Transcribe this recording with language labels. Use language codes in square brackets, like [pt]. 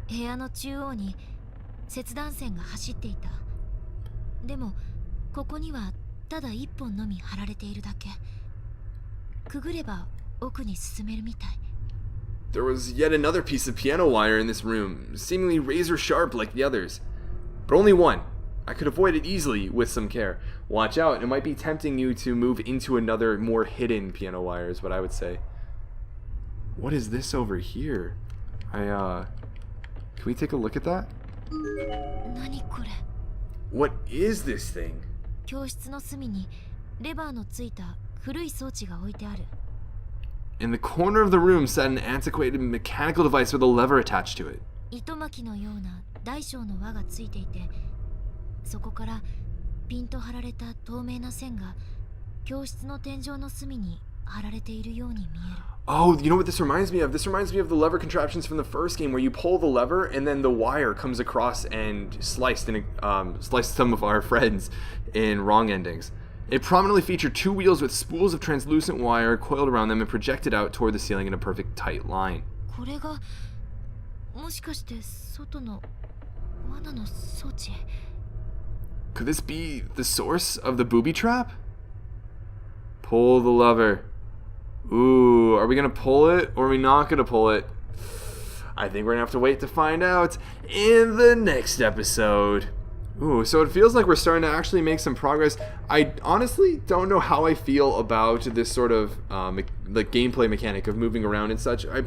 [ja] 部屋の中央に切断線が走っていた。でもここにはただ一本のみ張られているだけ。くぐれば奥に進めるみたい。 [en] There was yet another piece of piano wire in this room, seemingly razor sharp like the others. But only one. I could avoid it easily with some care. Watch out, it might be tempting you to move into another more hidden piano wire is what I would say. What is this over here? Can we take a look at that? [ja] 何これ? [en] What is this thing? [ja] 教室の隅にレバーのついた古い装置が置いてある。 [en] In the corner of the room sat an antiquated mechanical device with a lever attached to it. [ja] 糸巻きのような大小の輪がついていて、そこからピンと張られた透明な線が教室の天井の隅に張られているように見える。 [en] Oh, you know what this reminds me of? This reminds me of the lever contraptions from the first game where you pull the lever and then the wire comes across and sliced some of our friends in wrong endings. It prominently featured two wheels with spools of translucent wire coiled around them and projected out toward the ceiling in a perfect tight line. [ja] これがもしかして外の罠の装置? [en] Could this be the source of the booby trap? Pull the lever. Ooh, are we gonna pull it or are we not gonna pull it? I think we're gonna have to wait to find out in the next episode. Ooh, so it feels like we're starting to actually make some progress. I honestly don't know how I feel about this sort of the gameplay mechanic of moving around and such.